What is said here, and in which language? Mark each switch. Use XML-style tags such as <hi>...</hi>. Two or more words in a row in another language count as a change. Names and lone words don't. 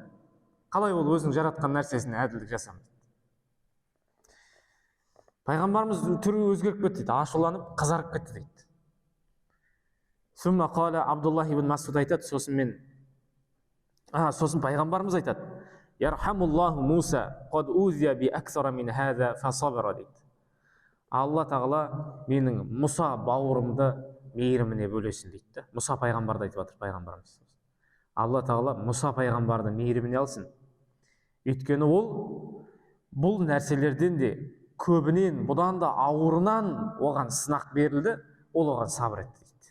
<kk>Қалай ол өзінің жаратқан нәрсесіне әділдік жасамайды? Пайғамбарымыз түрі өзгеріп кетті дейді, ашуланып, қызарып кетті дейді.</kk> <ar>ثم قال,</ar> <kk>Абдулла ибн Масуд айтады, сосын пайғамбарымыз айтады,</kk> <ar>يرحم الله موسى قد أوذي بأكثر من هذا فصبر дейді.</ar> <kk>Алла тағала менің Мұса бауырымды мейіріміне бөлесін дейді. Мұса пайғамбарды айтып жатыр пайғамбарымыз. Алла тағала Мұса пайғамбарды мейіріміне алсын. Өйткені ол бұл нәрселерден де көбінен, бұдан да ауырынан оған сынақ берілді, ол оған сабыр етті дейді.</kk>